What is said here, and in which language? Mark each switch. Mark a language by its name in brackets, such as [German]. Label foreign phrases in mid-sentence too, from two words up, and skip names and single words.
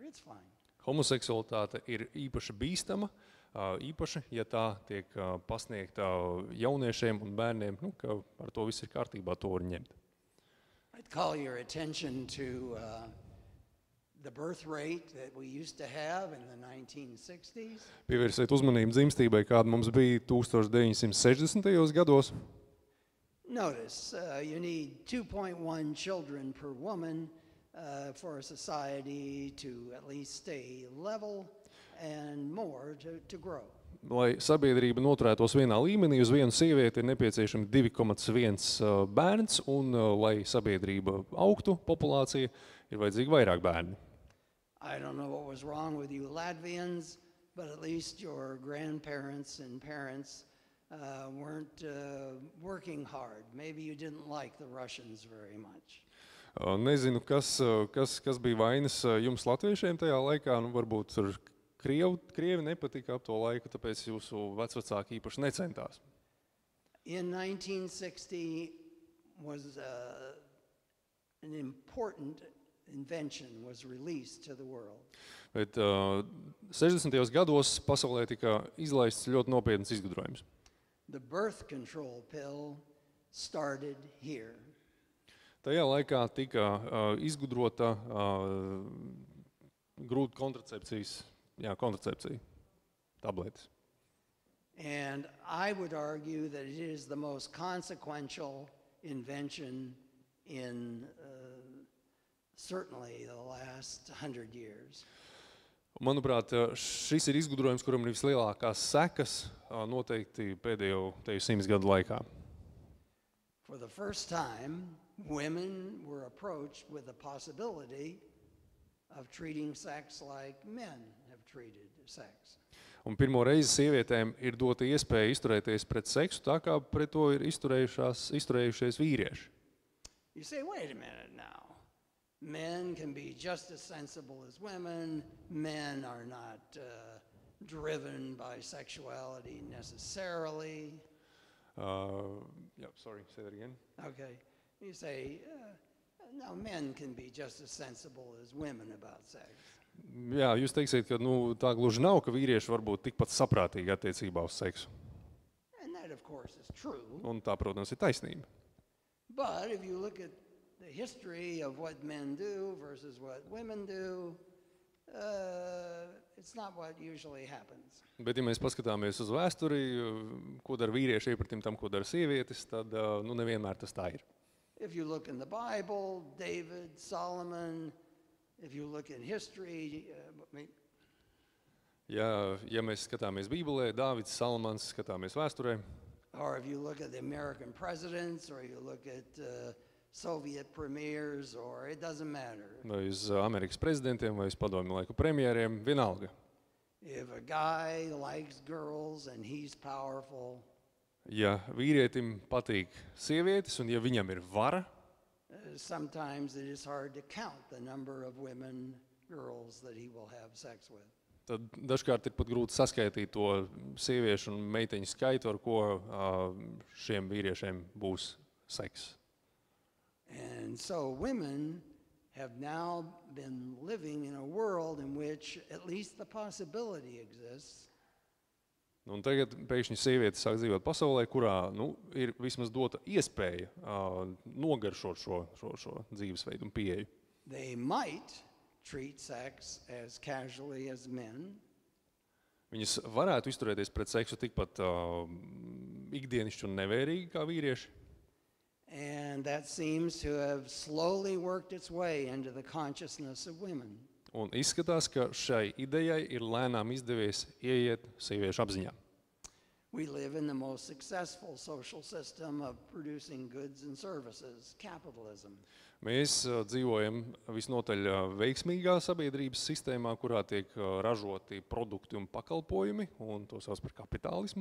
[English] It's fine. [Latvian] Homoseksualitāte ir īpaši bīstama, īpaši, ja tā tiek pasniegta jauniešiem un bērniem, ka ar to viss ir kārtībā, to var ņemt. [English] I'd call your attention to the birth rate that we used to have in the 1960s. [Latvian] Pievērsiet uzmanību dzimstībai, kāda mums bija 1960. gados. [English] Notice, you need 2.1 children per woman for a society to at least stay level and more to grow. [Latvian] Lai sabiedrība noturētos vienā līmenī, uz vienu sievieti ir nepieciešami 2,1 bērns, un lai sabiedrība augtu, populācija, ir vajadzīgi vairāk bērni. [English] I don't know what was wrong with you Latvians, but at least your grandparents and parents weren't working hard. Maybe you didn't like the Russians very much. [Latvian] Nezinu, kas bija vainas jums latviešiem tajā laikā, varbūt tur Krievi nepatika ap to laiku, tāpēc jūsu vecvecāki īpaši necentās. [English] In 1960 was an important invention was released to the world. [Latvian] Bet 60. gados pasaulē tika izlaists ļoti nopietns izgudrojums. [English] The birth control pill started here. [Latvian] Tajā laikā tika izgudrota grūta kontracepcija, tabletes. [English] And I would argue that it is the most consequential invention in certainly the last 100 years. [Latvian] Manuprāt, šis ir izgudrojums, kuram ir vislielākās sekas noteikti pēdējo 100 gadu laikā. [English] For the first time, women were approached with the possibility of treating sex like men have treated sex. [Latvian] Un pirmo reizi sievietēm ir dota iespēja izturēties pret seksu tā, kā pret to ir izturējušies vīrieši. [English] You say, wait a minute now. Men can be just as sensible as women. Men are not driven by sexuality necessarily. Sorry, say that again. Okay. You say, no, men can be just as sensible as women about sex. [Latvian] Jā, jūs teiksiet, ka tā gluži nav, ka vīrieši var būt tikpat saprātīgi attiecībā uz seksu. [English] And that, of course, is true. [Latvian] Un tā, protams, ir taisnība. [English] But if you look at the history of what men do versus what women do, it's not what usually happens. [Latvian] Bet, ja mēs paskatāmies uz vēsturi, ko dara vīrieši iepratim tam, ko dara sievietes, tad nevienmēr tas tā ir. [English] If you look in the Bible, David, Solomon, if you look in history, [Latvian] Ja mēs skatāmies Bībelē, Dāvids, Salamans, skatāmies vēsturē, [English] or if you look at the American presidents, or you look at Soviet premiers, or it doesn't matter. [Latvian] vai uz Amerikas prezidentiem, vai uz padomju laiku premjeriem, vienalga. [English] If a guy likes girls and he's powerful, [Latvian] Ja vīrietim patīk sievietes, un ja viņam ir vara, [English] sometimes it is hard to count the number of women, girls that he will have sex with. [Latvian] tad dažkārt ir pat grūti saskaitīt to sieviešu un meiteņu skaitu, ar ko šiem vīriešiem būs seks. [English] And so women have now been living in a world in which at least the possibility exists. [Latvian] Un tagad pēkšņi sievietes sāk dzīvot pasaulē, kurā ir vismaz dota iespēja nogaršot šo dzīvesveidu un pieeju. [English] They might treat sex as casually as men. [Latvian] Viņas varētu izturēties pret seksu tikpat ikdienišķi un nevērīgi kā vīrieši. [English] And that seems to have slowly worked its way into the consciousness of women. [Latvian] Un izskatās, ka šai idejai ir lēnām izdevies ieiet sieviešu apziņā. [English] We live in the most successful social system of producing goods and services, capitalism. [Latvian] Mēs dzīvojam visnotaļ veiksmīgā sabiedrības sistēmā, kurā tiek ražoti produkti un pakalpojumi, un to sauc par kapitālismu.